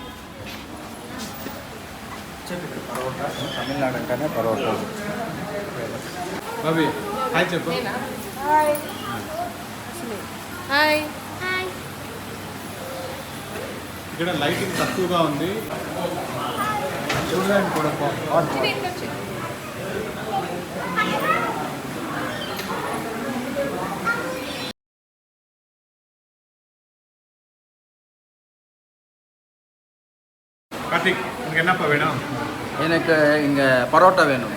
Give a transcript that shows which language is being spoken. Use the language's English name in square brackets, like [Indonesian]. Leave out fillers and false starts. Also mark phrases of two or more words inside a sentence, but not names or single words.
[Telugu] తమిళనాడు అంటేనే పరోటా. బాబీ హాయ్ చెప్పు. హాయ్. ఇక్కడ లైటింగ్ తక్కువగా ఉంది, చూడడానికి కూడా கார்த்திக் [Tamil] உனக்கு என்னப்பா வேணும்? எனக்கு இங்கே பரோட்டா வேணும்.